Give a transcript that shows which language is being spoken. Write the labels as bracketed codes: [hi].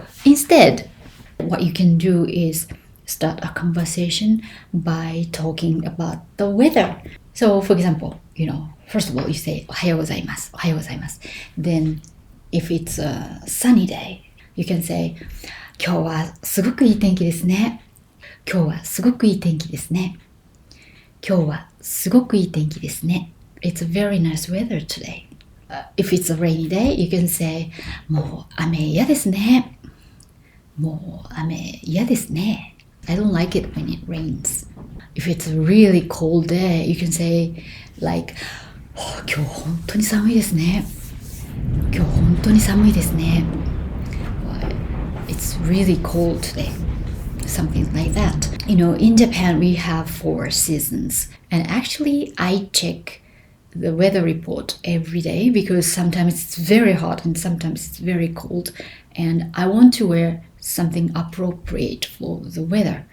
[en] Instead, what you can do is start a conversation by talking about the weather. So, for example, first of all, you say [ja] おはようございます。おはようございます。 [en] Then, if it's a sunny day, you can say [ja] 今日はすごくいい天気ですね。今日はすごくいい天気ですね。今日はすごくいい天気ですね。 [en] It's a very nice weather today. If it's a rainy day, you can say [ja] もう雨嫌ですね。もう雨嫌ですね。 [en] I don't like it when it rains. If it's a really cold day, you can say like [ja] 今日本当に寒いですね。今日本当に寒いですね。 [en] It's really cold today. Something like that. In Japan, we have 4 seasons. And actually, I check the weather report every day because sometimes it's very hot and sometimes it's very cold. And I want to wear something appropriate for the weather.